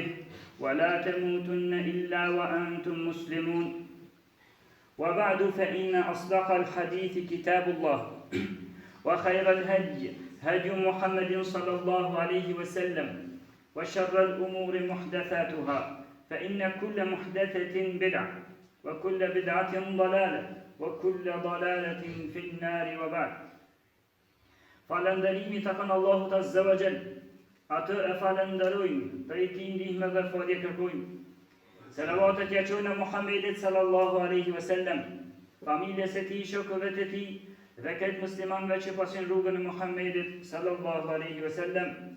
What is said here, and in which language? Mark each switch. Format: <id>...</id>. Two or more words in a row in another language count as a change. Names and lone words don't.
<ar>ولا تموتن إلا وأنتم مسلمون وبعد فإن أصدق الحديث كتاب الله وخير الهدي هدي محمد صلى الله عليه وسلم وشر الأمور محدثاتها فإن كل محدثة بدعة وكل بدعة ضلالة وكل ضلالة في النار وبعد</ar> <sq>Falëndërimi të kanë Allahut Azza wa Jall. Atë e falenderojmë, për i tij ndihmë dhe falje kërkojmë. Selavatet ja çojnë Muhammedit</sq> <ar>صلى الله عليه وسلم,</ar> <sq>familjes së tij, shokëve të tij dhe këtë muslimanëve që pasin rrugën e Muhammedit</sq> <ar>صلى الله عليه وسلم.</ar>